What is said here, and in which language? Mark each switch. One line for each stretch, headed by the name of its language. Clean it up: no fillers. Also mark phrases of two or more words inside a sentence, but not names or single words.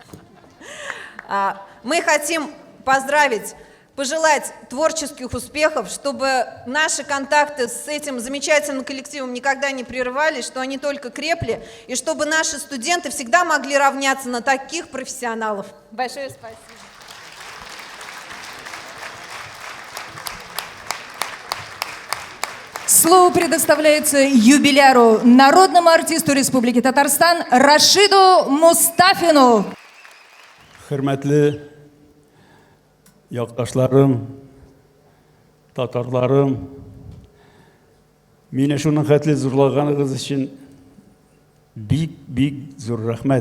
Russian: Мы хотим поздравить, пожелать творческих успехов, чтобы наши контакты с этим замечательным коллективом никогда не прерывались, что они только крепли, и чтобы наши студенты всегда могли равняться на таких профессионалов. Большое спасибо. Слово предоставляется юбиляру, народному артисту Республики Татарстан Рашиду Мустафину.
Tatar: Хөрмәтле якташларым, татарларым, мине шуның хәтле зурлаганыгыз өчен бик зур рәхмәт.